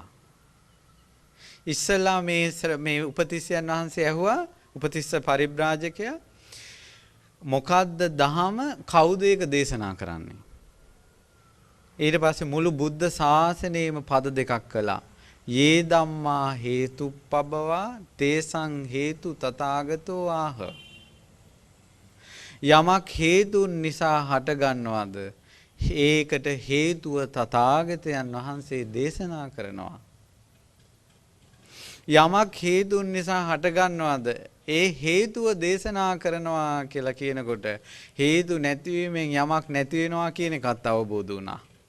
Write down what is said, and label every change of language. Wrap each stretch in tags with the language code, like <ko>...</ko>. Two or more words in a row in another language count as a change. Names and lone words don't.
<si>ඉස්සලා මේ උපතිස්සයන් වහන්සේ ඇහුවා උපතිස්ස පරිබ්‍රාජකයා මොකද්ද දහම කවුද ඒක දේශනා කරන්නේ? ඊට පස්සේ මුළු බුද්ධ ශාසනයම පද දෙකක් කළා.</si> <pi>යේ ධම්මා හේතුප්පබවා තේසං හේතු තථාගතෝ ආහ.</pi> <si>යමක් හේතුන් නිසා හටගන්නවද ඒකට හේතුව තථාගතයන් වහන්සේ දේශනා කරනවා. යමක් හේතුන් නිසා හටගන්නවද ඒ හේතුව දේශනා කරනවා කියලා කියනකොට හේතු නැතිවීමෙන් යමක් නැති වෙනවා කියන එකත් අවබෝධ වුණා.</si>